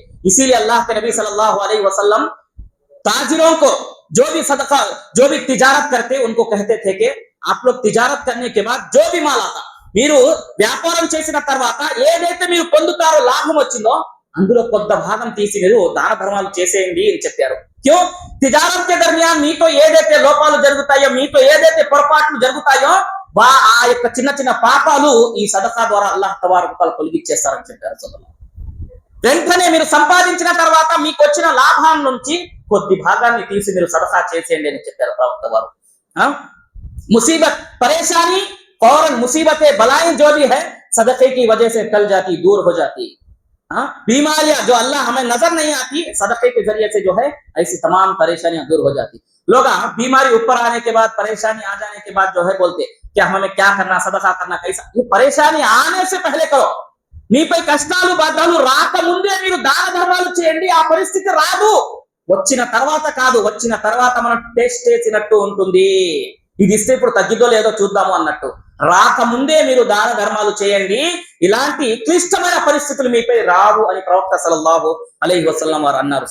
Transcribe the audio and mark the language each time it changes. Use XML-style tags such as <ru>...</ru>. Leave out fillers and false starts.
<hi>इसीलिए अल्लाह के नबी सल्लल्लाहु अलैहि वसल्लम ताजिरों को जो भी सदका जो भी तिजारत करते उनको कहते थे कि आप लोग तिजारत करने के बाद जो भी माल आता,</hi> <te>మీరు వ్యాపారం చేసిన తర్వాత ఏదైతే మీరు పొందుతారో లాభం వచ్చిందో అందులో కొంత భాగం తీసి మీరు దాన ధర్మాలు చేసేయండి అని చెప్పారు.</te> <hi>క్యూ తిజారత్ కే దర్మియాన్</hi> <te>మీతో ఏదైతే లోపాలు జరుగుతాయో, మీతో ఏదైతే పొరపాట్లు జరుగుతాయో ఆ యొక్క చిన్న చిన్న పాపాలు ఈ సదకా ద్వారా అల్లాహ్ తబారక వ తఆలా తొలగించేస్తారని చెప్పారు సోదరులారా. వెంటనే మీరు సంపాదించిన తర్వాత మీకు వచ్చిన లాభం నుంచి కొద్ది భాగాన్ని తీసి మీరు సదకా చేసేయండి అని చెప్పారు ప్రవక్త వారు.</te> <hi>ముసీబత్ పరేషానీ फौरन मुसीबतें बलाएं जो भी है सदक़े की वजह से टल जाती, दूर हो जाती। बीमारियां जो अल्लाह हमें नजर नहीं आती, सदक़े के जरिए से जो है ऐसी तमाम परेशानियां दूर हो जाती। लोग बीमारी ऊपर आने के बाद, परेशानी आ जाने के बाद जो है बोलते क्या हमें क्या करना, सदका करना कैसा। ये परेशानी आने से पहले करो.</hi> <te>మీపై కష్టాలు బాధలు రాకముందే మీరు దాన ధర్మాలు చేయండి. ఆ పరిస్థితి రాదు, వచ్చిన తర్వాత కాదు, వచ్చిన తర్వాత మనం టేస్ట్ చేసినట్టు ఉంటుంది. ఇది ఇస్తే ఇప్పుడు తగ్గిదో లేదో చూద్దాము అన్నట్టు. రాకముందే మీరు దాన ధర్మాలు చేయండి, ఇలాంటి క్లిష్టమైన పరిస్థితులు మీపై రావు అని ప్రవక్త సల్లల్లాహు అలైహి వసల్లం వారు అన్నారు.</te>